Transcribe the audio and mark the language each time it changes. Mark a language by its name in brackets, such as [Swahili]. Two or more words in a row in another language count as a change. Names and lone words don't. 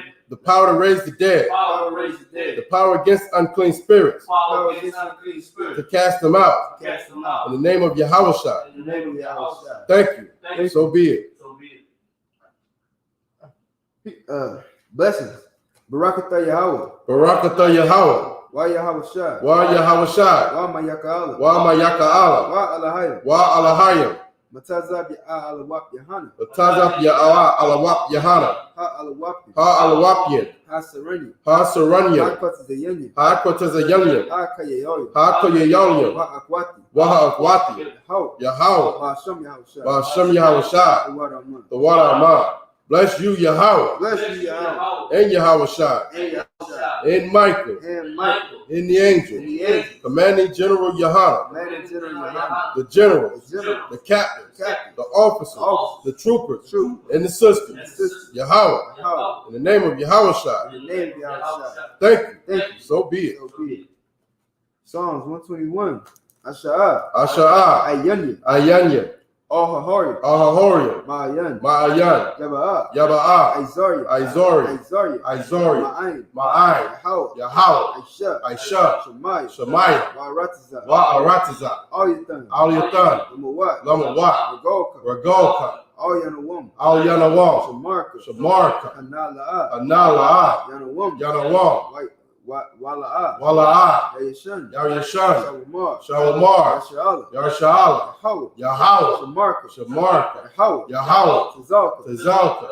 [English] the power to raise the dead, Power to raise the the dead. power against unclean spirits, Power against unclean to spirits. cast them out. Cast them out. In the name of Yahushua, In the name of Yahushua. thank you. Thank you. So be it. So be it. Blessings. Barakatah Yahweh. Barakatah Yahweh, Wa Yahushua. Wa Yahushua, Wa Mayaka'ala. Wa Mayaka'ala, Wa Alahayim. Wa Alahayim, Matazab Alawap Yahana. Tazap Ya'ala Alawap Yahana, Ha Alawap. Ha Alawapyan, Ha Sereni. Ha Ha Saranyam, Kotazayanya. Ha Kotazayanyam, Ha Kayayoyo. Ha Koyayonyam, Wa Akwati. Wa Akwati, How? Yahweh, Ba'ashem Yahushua. Ba'ashem Yahushua, The water of mine. the water of mine. Bless you, Yahweh, Bless you, Yahweh. and Yahushua, And Yahushua. and Michael, And Michael. and the And angel, the angel. commanding General Yahana, Man and General Yahana. the generals, The general. the captains, Captain. the officers, Officers. the troopers, True. and the sisters. Sister. Yahweh, Yahweh. in the name of Yahushua, In the name of Yahushua. thank you. Thank you. So be it. So be it. Psalms 121. Asha'ah. Asha'ah, Ayanya. Ayanya, Ahahori. Ahahoriam, Ma'ayan. Ma'ayan, Yaba'ah. Yaba'ah, Aizariah. Aizori, Aizariah. Aizori, Ma'ayin. Ma'ai, Yahweh. Yahweh, Aisha. Aisha, Shemaiah. Shemaiah, Wa'aratiza. Wa'aratiza, Al-Yatan. Al-Yatan, Lamawat. Lamawat, Regolka. Regolka, Al-Yanawam. Al-Yanawam, Shamarka. Shamarka, Anala'ah. Anala'a, Yanawam. Yanawam, Wala'ah. Wala'ah, Yayashan. Yayashan, Shawamar. Shawamar, Yasha'ala. Yarshala, Yahweh. Yahweh, Shamarka. Shamarka, Yahweh. Yahweh, Tazalka. Tazalka,